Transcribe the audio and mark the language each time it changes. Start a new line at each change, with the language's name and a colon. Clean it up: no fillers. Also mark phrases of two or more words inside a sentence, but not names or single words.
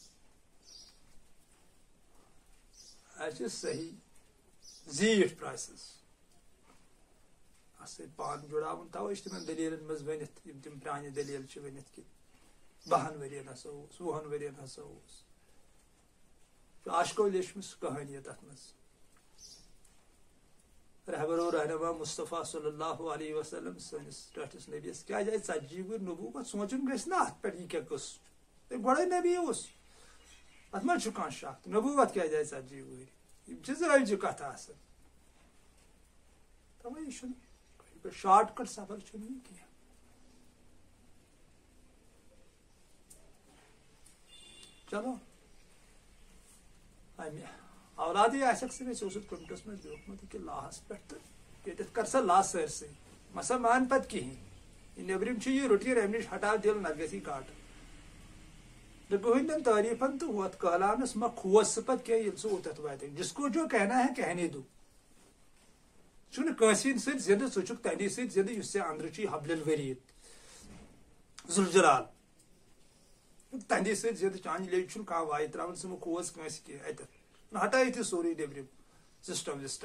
Kashmiri: اَسہِ چھِ صحیح زیٖٹھ پرٛاسٮ۪س اَتھ سۭتۍ پان جُڑاوُن تَوَے چھِ تِمن دٔلیٖلن منٛز ؤنِتھ یِم تِم پرٛانہِ دٔلیٖل چھِ ؤنِتھ کہِ 12 ؤرین ہسا اوس 20 ؤرین ہسا اوس عاشقو لیچھمٕژ کہانی تَتھ منٛز رہبر و رہنما مصطفیٰ
Arabic: صلی اللہ علیہ وسلم
Kashmiri: سٲنِس ٹٲٹھِس نبیَس کیٛازِ آیہِ 40 ؤری نبوت سونٛچُن گژھِ نا اَتھ پٮ۪ٹھ یہِ کیٛاہ قٕصہٕ چھُ گۄڈَے نبی اوس اَتھ منٛز چھُ کانٛہہ شک نبوت کیٛازِ آیہِ 40 ؤری یِم چھِ زٲوجہِ کتھٕ آسان تَوَے یہِ چھُنہٕ شاٹ کٹ سفر چھُنہٕ یہِ کینٛہہ چلو امہِ اولادٕے آسٮ۪کھ ژٕ ژےٚ اوسُتھ کُنٹس منٛز لیوٗکھمُت ییٚکیٛاہ لاہس پٮ۪ٹھ تہٕ ییٚتٮ۪تھ کر سا لا سٲرسٕے مسا مان پتہٕ کِہیٖنۍ یہِ نیٚبرِم چھُ یہِ روٹیٖن اَمہِ نِش ہٹاو دِل نتہٕ گژھی گاٹہٕ نہٕ کٕہٕنۍ تعریٖفن تہٕ ہُتھ کہلاونس مہ کھوژ ژٕ پتہٕ کینٛہہ ییٚلہِ ژٕ اوٚتتھ واتکھ
Urdu: جس کو جو کہنا ہے کہنے دو
Kashmiri: ژٕ چھُنہٕ کٲنٛسہِ ہٕنٛدۍ سۭتۍ زِندٕ ژٕ چھُکھ تَمی سۭتۍ زِندٕ یُس ژےٚ أنٛدرٕ چھُے
Arabic: حبلِل ؤریٖد
Kashmiri: ذوالجلال تَمی سۭتۍ زِندٕ چانہِ لیٚجہِ چھُنہٕ کانٛہہ واے ترٛاوان ژٕ مہ کھوژ کٲنٛسہِ کینٛہہ اَتٮ۪تھ ہٹٲیِتھ یہِ سورُے نیٚبرِم سسٹم